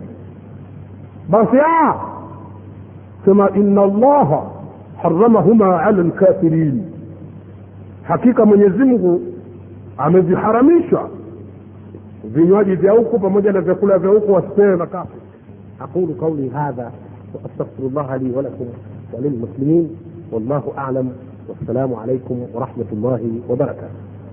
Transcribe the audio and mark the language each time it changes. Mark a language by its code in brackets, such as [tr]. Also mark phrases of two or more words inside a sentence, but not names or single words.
[sw] Basi sema [ar] إن الله حرمهما على الكافرين, [sw] hakika Mwenyezi Mungu ameviharamisha vinywaji vya huko pamoja na vyakula vya huko wasipewe makafiri. [ar] أقول قولي هذا وأستغفر الله لي ولكم وللمسلمين والله أعلم. والسلام عليكم ورحمة الله وبركاته.